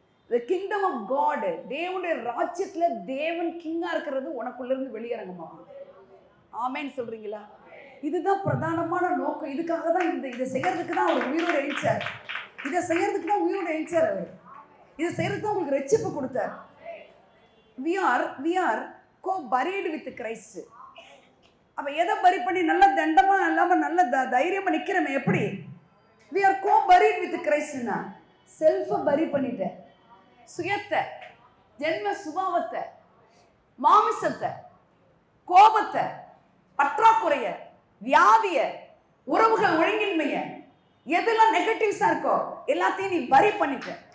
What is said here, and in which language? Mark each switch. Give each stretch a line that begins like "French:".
English: The kingdom of God,
Tamil: தேவனுடைய ராஜ்யத்துல தேவன் கிங்கா இருக்கிறது உனக்குள்ள இருந்து வெளியிறங்குமா? ஆமேன்னு சொல்றீங்களா? இதுதான் பிரதானமான நோக்கம். இதுக்காக தான் இதை செய்யறதுக்கு தான் அவர் உயிரோடு எழுச்சார். இதை செய்யறதுக்கு தான் உயிரோடு எழுச்சார். அவர் இதை செய்யறதுக்கு தான் உங்களுக்கு ரட்சிப்பு கொடுத்தார்.
English: we are co-buried with Christ.
Tamil: அப்ப எதை பரி பண்ணி நல்ல தண்டமா இல்லாம நல்ல தைரியமா நிக்கிறமே எப்படி?
English: we are co-buried with Christ.
Tamil: செல்ஃப பரி பண்ணிட்டேன். சுயத்தை, ஜென்ம சுபாவத்தை, மாமிசத்தை, கோபத்தை, பற்றாக்குறைய, வியாதிய, உறவுகள் ஒழுங்கின்மைய, எதெல்லாம் நெகட்டிவ்ஸா இருக்கோ எல்லாத்தையும் நீ பரி பண்ணிட்ட.